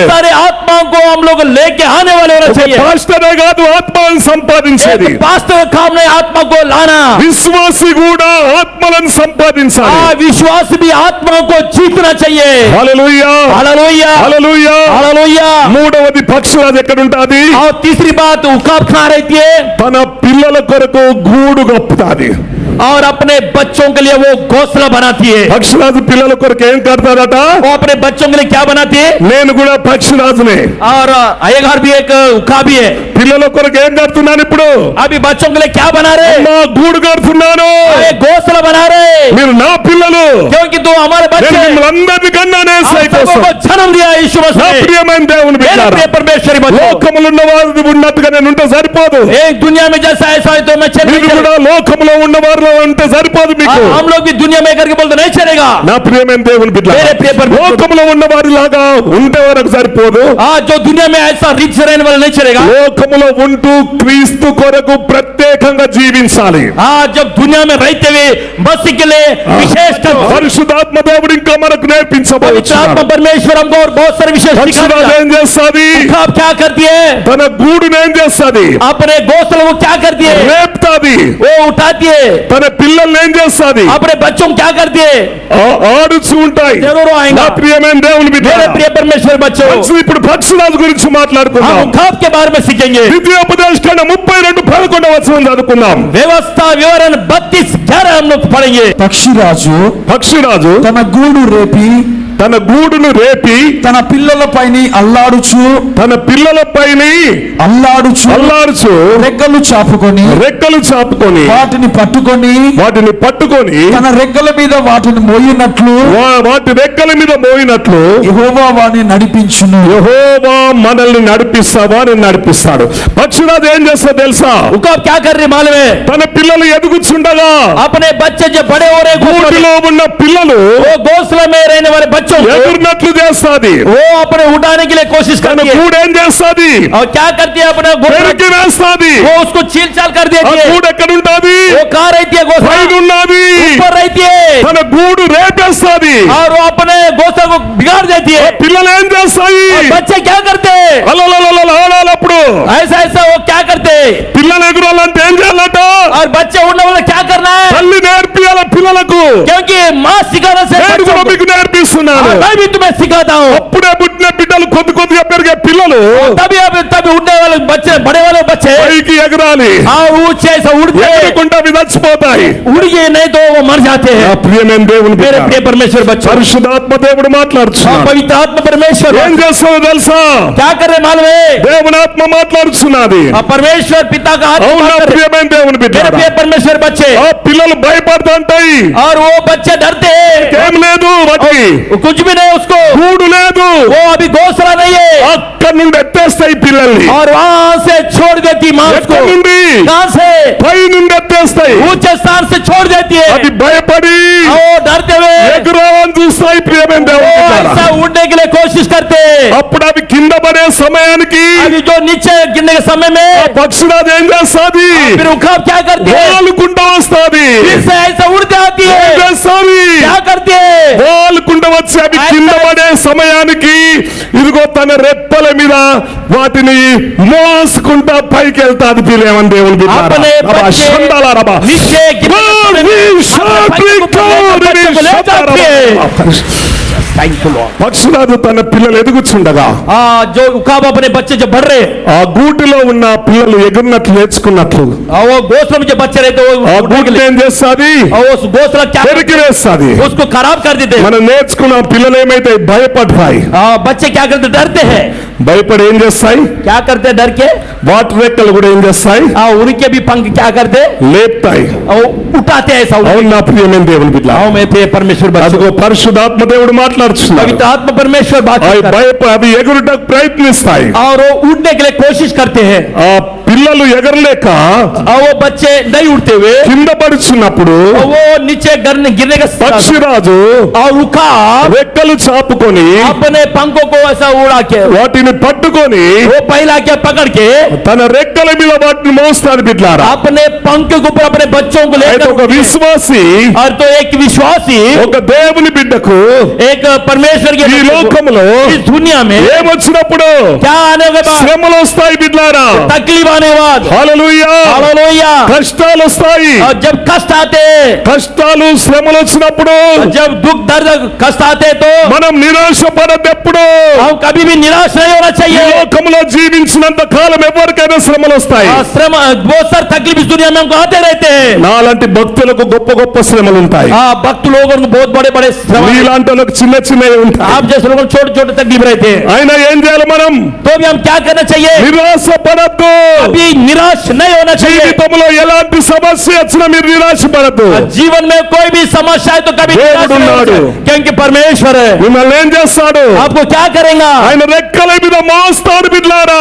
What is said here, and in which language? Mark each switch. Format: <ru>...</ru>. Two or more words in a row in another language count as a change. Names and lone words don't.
<hi>बहुत सारे आत्माओं को हम लोग लेके आने वाले होना चाहिए।</hi> <te>పాస్టరే కాదు ఆత్మలను సంపాదించేది,</te> <hi>एक पास्टर का काम नहीं आत्मा को लाना,</hi> <te>విశ్వాసి కూడా ఆత్మలను సంపాదించాలి.</te> <hi>विश्वास भी आत्माओं को जीतना चाहिए।</hi> <te>హల్లెలూయా,</te> <hi>हालेलुया,</hi> <te>హల్లెలూయా.</te> <hi>हालेलुया।</hi> <te>మూడవది పక్షిరాజు ఎక్కడ ఉంటుంది?</te> <hi>और तीसरी बात उकाब कहाँ रहती है?</hi> <te>తన పిల్లల కొరకు గూడు కప్పుతాది.</te> <hi>और अपने बच्चों के लिए वो घोंसला बनाती है।</hi> <te>పక్షిరాజు పిల్లల కొరకు ఏం కడతాడట?</te> <hi>वो अपने बच्चों के लिए क्या बनाती है?</hi> <te>నేను కూడా పక్షిరాజునే.</te> <hi>और अय्यगार भी एक उकाबी है।</hi> <te>పిల్లల కొరకు ఏం కడుతున్నాను ఇప్పుడు?</te> <hi>अभी बच्चों के लिए क्या बना रहे?</hi> <te>మా గూడు కడుతున్నాను.</te> <hi>एक घोंसला बना रहे,</hi> <te>మీరు నా పిల్లలు.</te> <hi>क्योंकि तू हमारे</hi> <te>నేను</te> <hi>बच्चे</hi> <te>మిమ్మల్ని అందరినీ కన్నానే</te> <hi>हम सबको को जन्म दिया यीशु</hi> <te>నా</te> <hi>मसीह ने।</hi> <te>ప్రియమైన దేవుని</te> <hi>मेरे</hi> <te>బిడ్డలారా,</te> <hi>प्रिय परमेश्वरी बच्चों,</hi> <te>లోకములో ఉన్న వారు ఉన్నట్టుగా నేను ఉంటే సరిపోదు.</te> <hi>एक दुनिया में जैसा ऐसा है तो मैं चल नहीं</hi> <te>మీరు కూడా</te> <hi>चलेगा।</hi> <te>లోకములో ఉన్న వారిలో ఉంటే సరిపోదు మీకు.</te> <hi>हम लोग भी दुनिया में करके बोलते नहीं चलेगा।</hi> <te>నా ప్రియమైన దేవుని బిడ్డలారా,</te> <hi>मेरे प्रिय परमेश्वर,</hi> <te>లోకములో ఉన్న వారిలాగా ఉంటే వరకు సరిపోదు.</te> <hi>जो दुनिया में ऐसा रिच रहने वाला नहीं चलेगा।</hi> <te>లోకములో ఉంటూ క్రీస్తు కొరకు ప్రత్యేకంగా జీవించాలి.</te> <hi>जब दुनिया में रहते हुए मसीह के लिए विशेष</hi> <te>పరిశుద్ధాత్మ దేవుడు ఇంకా మనకు</te> <hi>पवित्र</hi> <te>నేర్పించబోతున్నాడు.</te> <hi>आत्मा परमेश्वर हमको और बहुत सारे विशेष</hi> <te>పరిశుద్ధాత్మ ఏం చేస్తుంది?</te> <hi>आप क्या करती है?</hi> <te>తన గూడును ఏం చేస్తుంది?</te> <hi>अपने घोंसले वो क्या करती है?</hi> <te>రేపుతాది.</te> <hi>वो उठाती है।</hi> <te>తన పిల్లల్ని ఏం చేస్తుంది?</te> <hi>अपने बच्चों को क्या करती है?</hi> <te>ఆడుచూ ఉంటాయి.</te> <hi>जरूर आएगा।</hi> <te>నా ప్రియమైన దేవుని బిడ్డ,</te> <hi>मेरे प्रिय परमेश्वर बच्चों,</hi> <te>ఇప్పుడు పక్షిరాజు గురించి</te> <hi>हम</hi> <te>మాట్లాడుకుందాం.</te> <hi>उखाब के बारे में सीखेंगे।</hi> <te>ద్వితీయోపదేశకాండ 32:11 వచనం చదువుకుందాం.</te> <hi>व्यवस्था विवरण 32:11 हम लोग पढ़ेंगे।</hi> <te>పక్షిరాజు పక్షిరాజు తన గూడు రేపి తన గూడును రేపి తన పిల్లలపైన అల్లాడుచు అల్లాడుచు రెక్కలు చాపుకొని వాటిని పట్టుకొని తన రెక్కల మీద వాటిని మోయినట్లు యెహోవా వారిని నడిపించును. యెహోవా మనల్ని నడిపిస్తాడు. పక్షిరాజు ఏం చేస్తా తెలుసా?</te> <hi>उकाब क्या कर रही मालूम है?</hi> <te>తన పిల్లలు ఎదుగుచుండగా</te> <hi>अपने बच्चे जो बड़े हो रहे</hi> <te>గూటిలో ఉన్న పిల్లలు</te> <hi>वो घोंसले में रहने वाले बच्चों को</hi> <te>ఎగురునట్లు చేస్తాది.</te> <hi>वो अपने उठाने के लिए कोशिश</hi> <te>తన</te> <hi>करती है</hi> <te>గూడు ఏం చేస్తాది?</te> <hi>और क्या करती है अपना</hi> <te>పెరికి వేస్తాది.</te> <hi>वो उसको छील छाल कर</hi> <te>ఆ</te> <hi>देती है.</hi> <te>గూడు ఎక్కడ ఉంటది?</te> <hi>वो कहाँ रहती है घोंसला?</hi> <te>పైన ఉన్నది.</te> <hi>ऊपर रहती है</hi> <te>తన గూడు రేపేస్తాది.</te> <hi>और वो अपने घोंसला को बिगाड़ देती है.</hi> <te>పిల్లలు ఏం చేస్తాయి?</te> <hi>और बच्चे क्या करते हैं?</hi> <te>అప్పుడు</te> <hi>ऐसा ऐसा वो क्या करते हैं?</hi> <te>పిల్లలు ఎగురాలంటే ఏం చేయాలట?</te> <hi>और बच्चे उड़ने वाले क्या करना है?</hi> <te>తల్లి నేర్పియాల పిల్లలకు.</te> <hi>क्योंकि माँ सिखाने से</hi> <te>నేను</te> <hi>बच्चों</hi> <te>కూడా</te> <hi>को-</hi> <te>మీకు నేర్పిస్తున్నాను.</te> <hi>मैं भी तुम्हें सिखाता हूँ.</hi> <te>అప్పుడే పుట్టిన బిడ్డలు కొద్దిగా పెరిగే పిల్లలు</te> <hi>तभी उड़ने वाले बच्चे बड़े वाले बच्चे</hi> <te>పైకి ఎగరాలి.</te> <hi>और ऊंचे से उड़ते</hi> <te>ఎగరకుండా అవి చచ్చిపోతాయి.</te> <hi>उड़ गए नहीं तो वो मर जाते</hi> <te>నా</te> <hi>हैं.</hi> <te>ప్రియమైన దేవుని</te> <hi>मेरे</hi> <te>బిడ్డ,</te> <hi>प्रिय परमेश्वर बच्चों,</hi> <te>పరిశుద్ధాత్మ దేవుడు మాట్లాడుతున్నాడు.</te> <hi>पवित्र आत्मा परमेश्वर</hi> <te>ఏం చేస్తావో తెలుసా?</te> <hi>क्या कर रहे मालूम है?</hi> <te>దేవుని ఆత్మ మాట్లాడుతున్నది.</te> <hi>परमेश्वर पिता का आत्मा</hi> <te>అవునా</te> <hi>बात कर रहे।</hi> <te>ప్రియమైన దేవుని బిడ్డ,</te> <hi>मेरे प्रिय परमेश्वर बच्चे,</hi> <te>ఆ పిల్లలు భయపడుతుంటాయి.</te> <hi>और वो बच्चे डरते हैं.</hi> <te>ఏం లేదు వాటికి,</te> <hi>कुछ भी नहीं उसको,</hi> <te>గూడు లేదు.</te> <hi>वो अभी घोंसला नहीं है</hi> <te>అక్కడి నుండి ఎత్తేస్తాయి పిల్లల్ని.</te> <hi>और वहां से छोड़ देती माँ उसको.</hi> <te>ఎక్కడి నుండి?</te> <hi>कहां से?</hi> <te>పై నుండి ఎత్తేస్తాయి.</te> <hi>ऊंचे स्थान से छोड़ देती है.</hi> <te>అది భయపడి</te> <hi>वो डरते हुए</hi> <te>ఎగురాలని చూస్తాయి ప్రియమైన</te> <hi>वो</hi> <te>దేవుని</te> <hi>ऐसा</hi> <te>బిడ్డ.</te> <hi>उड़ने के लिए कोशिश करते हैं.</hi> <te>అప్పుడు అవి కింద పడే సమయానికి</te> <hi>अभी जो नीचे गिरने के समय में</hi> <te>ఆ పక్షిరాజు ఏం చేస్తాది?</te> <hi>फिर उखाब क्या करती है?</hi> <te>వాలుకుంటూ వస్తాది.</te> <hi>फिर से ऐसा उड़ते आती</hi> <te>ఏం</te> <hi>है.</hi> <te>చేస్తాది?</te> <hi>क्या करती है?</hi> <te>వాలుకుంటూ వచ్చి అవి కింద పడే సమయానికి ఇదిగో తన రెప్పల మీద వాటిని మోసుకుంటా పైకి వెళ్తాది ప్రియమైన దేవుని బిడ్డ.</te> <hi>अपने రబా, बच्चे షండాలా రబా. नीचे गिरने के समय में अपने बच्चे को ले जाती है.</hi> <en>Thank you Lord.</en> <te>పక్షురాజు తన పిల్లలు ఎదుగుచుండగా</te> <hi>जो उखाब अपने बच्चे जो बढ़ रहे,</hi> <te>ఆ గూటిలో ఉన్న పిల్లలు ఎగురినట్లు నేర్చుకున్నట్లు</te> <hi>वो घोंसले में जो बच्चे रहते वो</hi> <te>ఆ</te> <hi>उड़ने के</hi> <te>గూటిని</te> <hi>लिए,</hi> <te>ఏం చేస్తాది?</te> <hi>और वो घोंसला क्या</hi> <te>పెరికి వేస్తాది.</te> <hi>उसको खराब कर देते.</hi> <te>మనం నేర్చుకున్న పిల్లలు ఏమైతే భయపడతాయి,</te> <hi>बच्चे क्या करते? डरते हैं.</hi> <te>భయపడి ఏం చేస్తాయి?</te> <hi>क्या करते? डर के</hi> <te>వాటి రెక్కలు కూడా ఏం చేస్తాయి?</te> <hi>उनके भी पंख क्या करते?</hi> <te>లేపుతాయి.</te> <hi>और उठाते हैं ऐसा.</hi> <te>అవును నా ప్రియమైన దేవుని బిడ్డ,</te> <hi>मैं प्रिय परमेश्वर बच्चों,</hi> <te>అదిగో పరిశుద్ధాత్మ దేవుడు మాట్లాడుతున్నాడు.</te> <hi>पवित्र आत्मा परमेश्वर बात</hi> <te>అవి</te> <hi>कर रहे हैं.</hi> <te>అవి ఎగురుటకు ప్రయత్నిస్తాయి.</te> <hi>और वो उड़ने के लिए कोशिश करते हैं.</hi> <te>ఆ పిల్లలు ఎగరలేక</te> <hi>और वो बच्चे नहीं उड़ते हुए</hi> <te>కింద పడుచున్నప్పుడు</te> <hi>और वो नीचे गिरने का</hi> <te>పక్షిరాజు</te> <hi>और उखाब</hi> <te>రెక్కలు చాపుకొని</te> <hi>अपने पंखों को ऐसा उड़ा के</hi> <te>వాటిని పట్టుకొని</te> <hi>वो पहला के पकड़ के</hi> <te>తన రెక్కల మీద వాటిని మోస్తాడు బిడ్లారా.</te> <hi>अपने पंख के ऊपर अपने बच्चों को</hi> <te>అయితే</te> <hi>लेकर</hi> <te>ఒక విశ్వాసి</te> <hi>और तो एक विश्वासी</hi> <te>ఒక దేవుని బిడ్డకు</te> <hi>एक परमेश्वर के</hi> <te>ఈ</te> <hi>बच्चे को</hi> <te>లోకములో</te> <hi>इस दुनिया में</hi> <te>ఏమొచ్చినప్పుడు</te> <hi>क्या आने के बाद</hi> <te>శ్రమలు వస్తాయి బిడ్లారా.</te> <hi>तकलीफ आने के बाद</hi> <te>హల్లెలూయా.</te> <hi>हालेलुया,</hi> <te>కష్టాలు వస్తాయి.</te> <hi>और जब कष्ट आते,</hi> <te>కష్టాలు శ్రమలు వచ్చినప్పుడు</te> <hi>जब दुख दर्द कष्ट आते तो</hi> <te>మనం నిరాశ పడదెప్పుడు.</te> <hi>हम कभी भी निराश नहीं होना</hi> <te>ఈ</te> <hi>चाहिए.</hi> <te>లోకములో జీవించినంత కాలం ఎవరికైనా శ్రమలు వస్తాయి.</te> <hi>श्रम बहुत सारे तकलीफ इस दुनिया में हमको आते रहते हैं.</hi> <te>నాలాంటి భక్తులకు గొప్ప గొప్ప శ్రమలు ఉంటాయి.</te> <hi>भक्त लोगों को बहुत बड़े बड़े श्रम,</hi> <te>నీలాంటి వాళ్ళకి చిన్న చిన్నవి ఉంటాయి.</te> <hi>आप जैसे लोगों को छोटे छोटे तकलीफ रहते हैं.</hi> <te>అయినా ఏం చేయాలి మనం?</te> <hi>तो भी हम क्या करना चाहिए?</hi> <te>నిరాశ పడద్దు.</te> <hi>अभी निराश नहीं होना चाहिए.</hi> <te>జీవితంలో ఎలాంటి సమస్య వచ్చినా మీరు నిరాశ పడద్దు.</te> <hi>जीवन में कोई भी समस्या है तो कभी निराश नहीं होना चाहिए. क्योंकि परमेश्वर है</hi> <te>మిమ్మల్ని ఏం చేస్తాడు?</te> <hi>आपको क्या करेगा?</hi> <te>ఆయన రెక్కల మీద మోస్తాడు బిడ్లారా.</te>